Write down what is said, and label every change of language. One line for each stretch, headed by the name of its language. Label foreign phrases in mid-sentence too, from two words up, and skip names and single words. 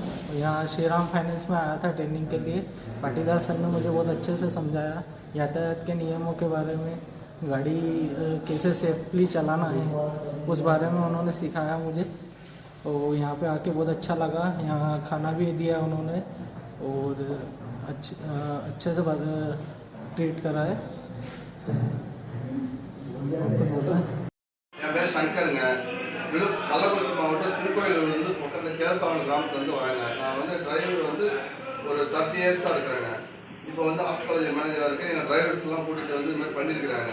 Hindi: यहाँ श्रीराम फाइनेंस में आया था ट्रेनिंग के लिए। पाटीदार सर ने मुझे बहुत अच्छे से समझाया यातायात के नियमों के बारे में, गाड़ी कैसे सेफली चलाना है उस बारे में उन्होंने सिखाया मुझे। और यहाँ पे आके बहुत अच्छा लगा। यहाँ खाना भी दिया उन्होंने और अच्छे से ट्रीट करा है।
Tamil: என் பேர் சங்கருங்க. கள்ளக்குறிச்சி மாவட்டம் திருக்கோயிலூர்லேருந்து பக்கத்தில் கேழ்த்தாவணம் கிராமத்துலேருந்து வரேங்க. நான் டிரைவர் ஒரு 30 இயர்ஸாக இருக்கிறேங்க. இப்போ
English: arts college managerஆக
Tamil: இருக்கேன். எங்கள் டிரைவர்ஸ்லாம் கூட்டிகிட்டு இது மாதிரி பண்ணியிருக்கிறாங்க.